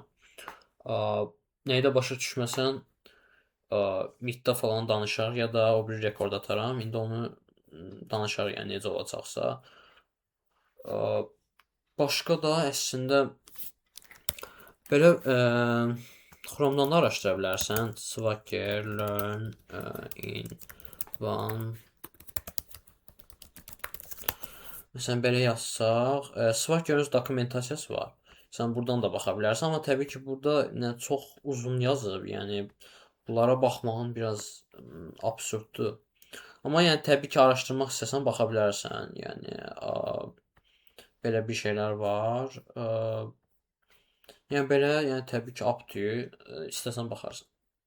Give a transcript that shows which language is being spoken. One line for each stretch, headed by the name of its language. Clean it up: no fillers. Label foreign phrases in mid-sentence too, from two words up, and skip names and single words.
Azerbaijani: Nəyi də başa düşməsən, Meetdə falan danışarıq ya da o biri rekord ataram. İndi onu danışarıq, yəni necə olacaqsa. Başqa da əslində belə Chrome-dan da araşdıra bilərsən.
English: Swagger learn in one.
Azerbaijani: Məsələn belə yazsaq, Swagger öz dokumentasiyası var. Sən buradan da baxa bilərsən, amma təbii ki, burada çox uzun yazıb. Yəni bunlara baxmağın biraz absurddur. Amma yəni təbii ki, araşdırmaq istəsən baxa bilərsən. Yəni belə bir şeylər var. Yəni belə, yəni təbii ki,
English: up to you,
Azerbaijani: istəsən baxarsan.